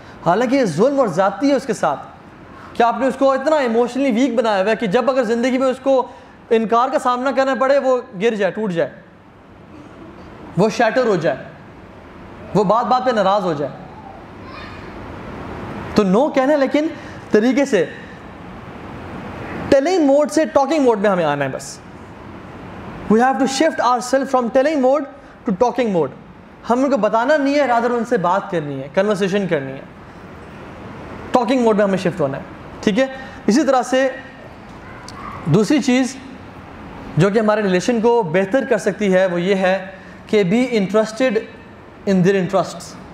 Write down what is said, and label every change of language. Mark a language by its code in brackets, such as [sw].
[ur] حالانکہ یہ ظلم اور زیادتی ہے اس کے ساتھ کہ آپ نے اس کو اتنا ایموشنلی ویک بنایا ہوا ہے کہ جب اگر زندگی میں اس کو انکار کا سامنا کرنا پڑے وہ گر جائے، ٹوٹ جائے، وہ شیٹر ہو جائے، وہ بات بات پہ ناراض ہو جائے. تو نو کہنا ہے لیکن طریقے سے، ٹیلنگ موڈ سے ٹاکنگ موڈ میں ہمیں آنا ہے. [en] بس we have to shift ourselves from telling mode to talking mode. [ur] ہم ان کو بتانا نہیں ہے، رادر ان سے بات کرنی ہے، کنورسیشن کرنی ہے. ٹاکنگ موڈ میں ہمیں شفٹ ہونا ہے. ٹھیک ہے. اسی طرح سے دوسری چیز جو کہ ہمارے ریلیشن کو بہتر کر سکتی ہے وہ یہ ہے کہ [en] Be interested in their interests.